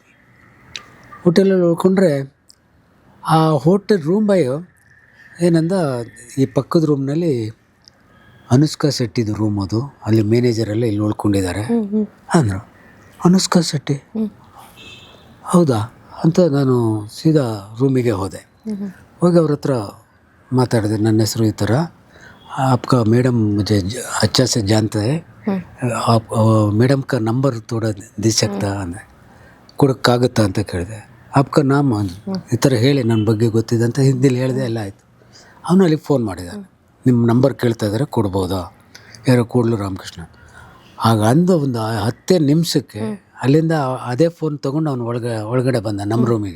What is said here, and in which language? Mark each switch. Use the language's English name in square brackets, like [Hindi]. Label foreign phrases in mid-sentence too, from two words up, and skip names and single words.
[Kannada] ಹೋಟೆಲಲ್ಲಿ ಉಳ್ಕೊಂಡ್ರೆ ಆ ಹೋಟೆಲ್ ರೂಮ್ ಬಾಯ್ ಏನಂದ, ಈ ಪಕ್ಕದ ರೂಮ್ನಲ್ಲಿ ಅನುಷ್ಕಾ ಶೆಟ್ಟಿದು ರೂಮ್ ಅದು, ಅಲ್ಲಿ ಮ್ಯಾನೇಜರೆಲ್ಲ ಇಲ್ಲಿ ಉಳ್ಕೊಂಡಿದ್ದಾರೆ ಅಂದರು. ಅನುಷ್ಕಾ ಶೆಟ್ಟಿ ಹೌದಾ ಅಂತ ನಾನು ಸೀದಾ ರೂಮಿಗೆ ಹೋದೆ. ಹೋಗಿ ಅವ್ರ ಹತ್ರ ಮಾತಾಡಿದೆ, ನನ್ನ ಹೆಸರು ಈ ಥರ, [Hindi] आपका मैडम मुझे अच्छा से जानता है, आप मैडम का नंबर थोड़ा दे सकता ಅಂದೆ. [Kannada] ಕೊಡೋಕ್ಕಾಗುತ್ತಾ ಅಂತ ಕೇಳಿದೆ. [Hindi] आपका नाम [Kannada] ಈ ಥರ ಹೇಳಿ ನನ್ನ ಬಗ್ಗೆ ಗೊತ್ತಿದೆ ಅಂತ ಹಿಂದಿಲಿ ಹೇಳಿದೆ. ಎಲ್ಲ ಆಯಿತು. ಅವನು ಅಲ್ಲಿಗೆ ಫೋನ್ ಮಾಡಿದ್ದಾನೆ, ನಿಮ್ಮ ನಂಬರ್ ಕೇಳ್ತಾ ಇದ್ದಾರೆ, ಕೊಡ್ಬೋದಾ? ಯಾರೋ ಕೋಡ್ಲು ರಾಮಕೃಷ್ಣ. ಆಗ ಅಂದು ಒಂದು 10 ನಿಮಿಷಕ್ಕೆ ಅಲ್ಲಿಂದ ಅದೇ ಫೋನ್ ತೊಗೊಂಡು ಅವನು ಒಳಗಡೆ ಬಂದ ನಮ್ಮ ರೂಮಿಗೆ.